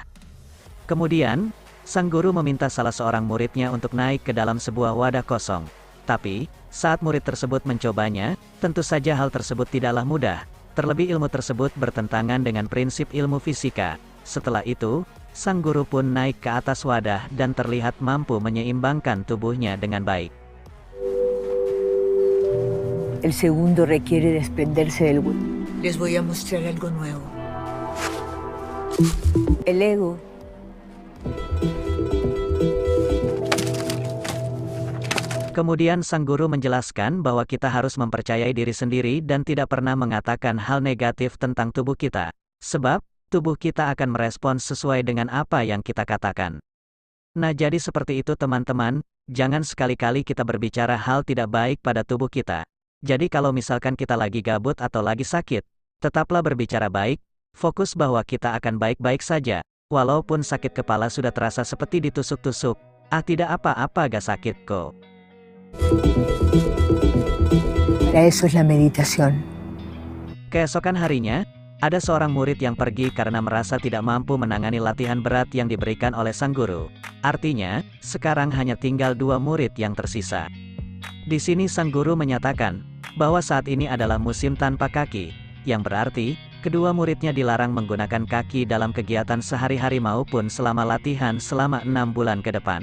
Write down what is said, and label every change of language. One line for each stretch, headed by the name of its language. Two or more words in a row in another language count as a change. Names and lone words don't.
Indonesian: Kemudian, sang guru meminta salah seorang muridnya untuk naik ke dalam sebuah wadah kosong. Tapi, saat murid tersebut mencobanya, tentu saja hal tersebut tidaklah mudah. Terlebih ilmu tersebut bertentangan dengan prinsip ilmu fisika. Setelah itu, sang guru pun naik ke atas wadah dan terlihat mampu menyeimbangkan tubuhnya dengan baik.
Spanish: El segundo requiere desprenderse del... Les voy a mostrar algo nuevo. El ego.
Indonesian: Kemudian sang guru menjelaskan bahwa kita harus mempercayai diri sendiri dan tidak pernah mengatakan hal negatif tentang tubuh kita. Sebab, tubuh kita akan merespons sesuai dengan apa yang kita katakan. Nah, jadi seperti itu teman-teman, jangan sekali-kali kita berbicara hal tidak baik pada tubuh kita. Jadi kalau misalkan kita lagi gabut atau lagi sakit, tetaplah berbicara baik, fokus bahwa kita akan baik-baik saja, walaupun sakit kepala sudah terasa seperti ditusuk-tusuk, tidak apa-apa gak sakit kok.
Spanish: Para eso es la meditación.
Indonesian: Keesokan harinya, ada seorang murid yang pergi karena merasa tidak mampu menangani latihan berat yang diberikan oleh sang guru. Artinya, sekarang hanya tinggal 2 murid yang tersisa. Di sini sang guru menyatakan bahwa saat ini adalah musim tanpa kaki, yang berarti kedua muridnya dilarang menggunakan kaki dalam kegiatan sehari-hari maupun selama latihan selama 6 bulan ke depan.